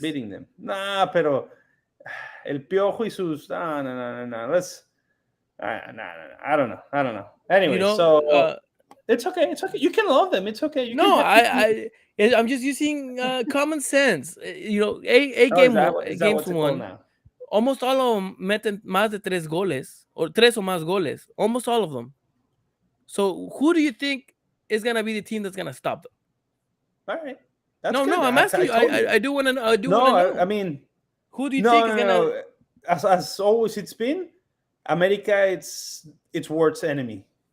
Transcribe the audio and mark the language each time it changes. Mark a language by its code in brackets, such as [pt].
[en] Beating them. Nah, [es] pero El Piojo y sus... [en] No. Let's... I don't know. Anyway, it's okay. You can love them. It's okay. I'm just using common sense. Games won. Almost all of them [es] meten más de 3 goles or 3 o más goles. [en] Almost all of them. So who do you think is gonna be the team that's gonna stop them? All right. I'm asking you. I do want to know. I mean, who do you think is gonna? as always it's been, America, it's worst enemy.